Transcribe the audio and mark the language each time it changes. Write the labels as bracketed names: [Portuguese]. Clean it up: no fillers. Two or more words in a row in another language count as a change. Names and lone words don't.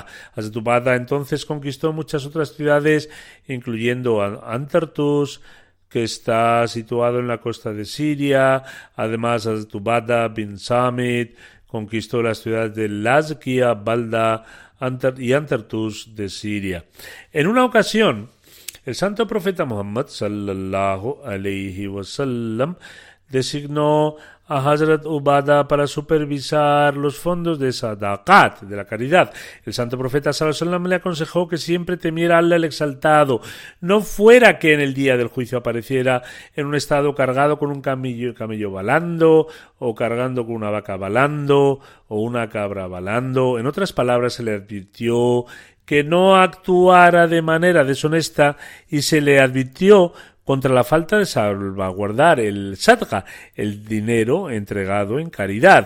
[Spanish] Hazrat Ubada entonces conquistó muchas otras ciudades, incluyendo Antartus, que está situado en la costa de Siria. Además, Hazrat Ubada bin Samit conquistó las ciudades de Lazkiya, Balda y Antartus de Siria. En una ocasión, el santo profeta Muhammad [Arabic] صلى الله عليه وسلم [Spanish] designó a Hazrat Ubada para supervisar los fondos de Sadaqat, de la caridad. El santo profeta [Arabic] صلى الله عليه وسلم [Spanish] le aconsejó que siempre temiera a Allah el exaltado, no fuera que en el día del juicio apareciera en un estado cargado con un camello balando, o cargando con una vaca balando, o una cabra balando. En otras palabras, se le advirtió que no actuara de manera deshonesta y se le advirtió contra la falta de salvaguardar el sadqa, el dinero entregado en caridad.